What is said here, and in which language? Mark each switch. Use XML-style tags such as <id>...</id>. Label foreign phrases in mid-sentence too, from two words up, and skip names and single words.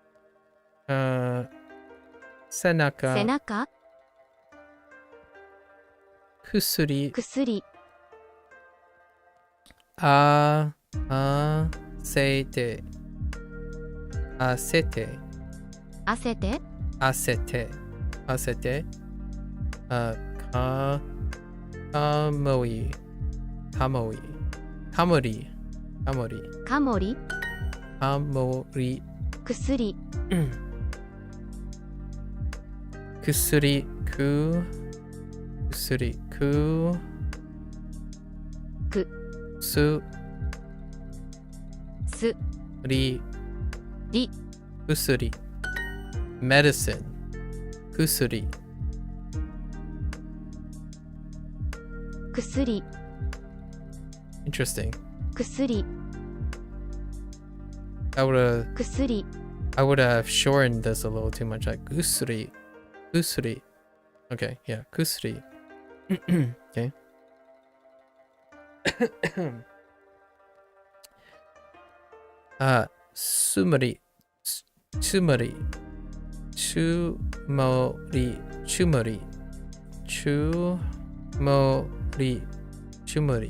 <ja>背中. 背中薬. 薬せて. あせて. 汗てあせて。あせて。かもい. かもい。かもり。かもり. カモリかもり. 薬薬. 薬。く. くす. すり. り薬. Medicine. 薬. 薬</ja> <en>Interesting.</en> <ja>薬</ja> <en>I would</en> <ja>薬</ja> <en>have shortened this a little too much. Like</en> <ja>薬。薬.</ja> <en>Okay, yeah, kusuri. Okay. Sumari. Chumari. Chumori. Chumari. Chumori. Chumari.</en>